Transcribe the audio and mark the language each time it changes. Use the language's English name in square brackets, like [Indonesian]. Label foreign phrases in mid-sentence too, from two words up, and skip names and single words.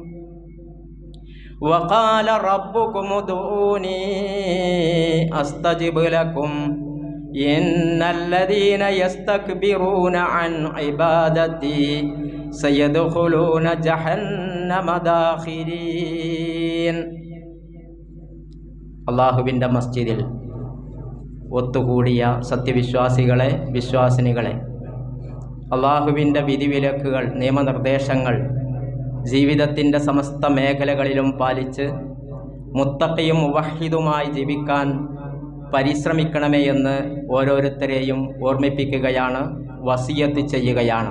[Arabic] وقال ربكم ادعوني أستجب لكم إن الذين يستكبرون عن عبادتي سيدخلون جهنم داخرين അള്ളാഹുവിൻ്റെ [Malayalam] മസ്ജിദിൽ ഒത്തുകൂടിയ സത്യവിശ്വാസികളെ, വിശ്വാസിനികളെ, അള്ളാഹുവിൻ്റെ വിധിവിലക്കുകൾ, നിയമനിർദ്ദേശങ്ങൾ ജീവിതത്തിൻ്റെ സമസ്ത മേഖലകളിലും പാലിച്ച് മുത്തഖിയും മുവഹിദുമായി ജീവിക്കാൻ പരിശ്രമിക്കണമേ എന്ന് ഓരോരുത്തരെയും ഓർമ്മിപ്പിക്കുകയാണ്, വസിയത്ത് ചെയ്യുകയാണ്.